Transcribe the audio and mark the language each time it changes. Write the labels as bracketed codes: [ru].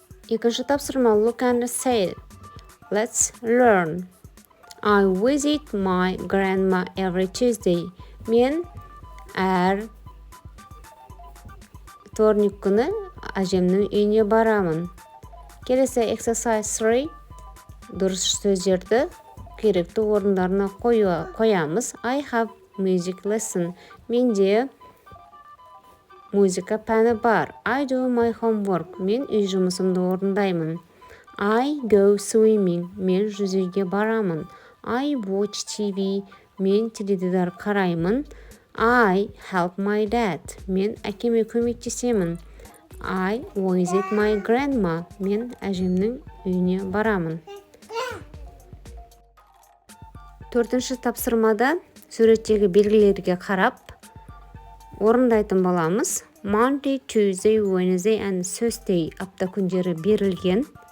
[kk] Екінші тапсырма [en] look and say. Let's learn. I visit my grandma every Tuesday. [kk] Мен әр вторник күні әжемнің үйіне барамын. Келесі exercise 3. Дұрыс сөздерді керекті орындарына қоямыз. [en] I have music lesson. [kk] Менде музыка пәні бар. [en] I do my homework. [kk] Мен үй жұмысымды орындаймын. [en] I go swimming. [kk] Мен жүзуге барамын. [en] I watch TV. [kk] Мен теледидар қараймын. [en] I help my dad. [kk] Мен әкеме көмектесемін. [en] I visit my grandma. [kk] Мен әжемнің үйіне барамын. Төртінші тапсырмада суреттегі белгілерге қарап орындайтын боламыз. [en] Monday, Tuesday, Wednesday and Thursday [kk] апта күндері берілген.